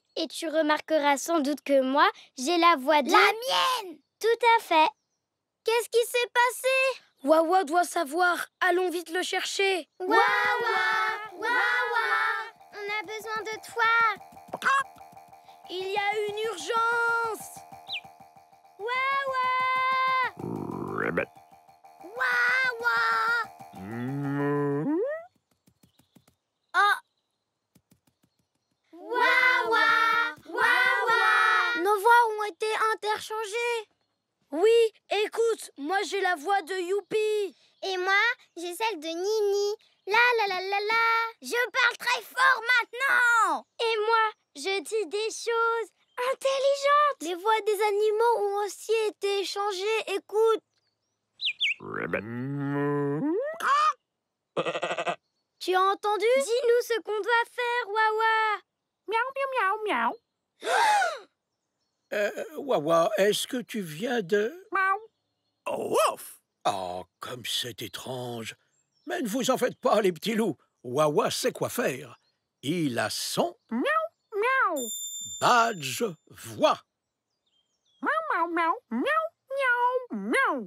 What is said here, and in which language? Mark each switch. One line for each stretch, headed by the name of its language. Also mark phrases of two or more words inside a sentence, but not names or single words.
French: Et tu remarqueras sans doute que moi, j'ai la voix de... La mienne! Tout à fait. Qu'est-ce qui s'est passé? Wawa doit savoir. Allons vite le chercher. Wawa! Wawa! On a besoin de toi. Il y a une urgence. Wawa! Ribbit. Wawa! Ah! Wawa! Wawa! Nos voix ont été interchangées. Oui, écoute, moi j'ai la voix de Youpi. Et moi, j'ai celle de Nini. La la la la la. Je parle très fort maintenant. Et moi, je dis des choses intelligentes. Les voix des animaux ont aussi été échangées. Écoute. Ribbit. Tu as entendu? Dis-nous ce qu'on doit faire, Wawa. Miaou, miaou, miaou. Wawa, est-ce que tu viens de... Miaou. Oh, ouf! Oh, comme c'est étrange. Mais ne vous en faites pas, les petits loups. Wawa sait quoi faire. Il a son... Miaou, miaou. badge voix. Miaou, miaou, miaou, miaou, miaou.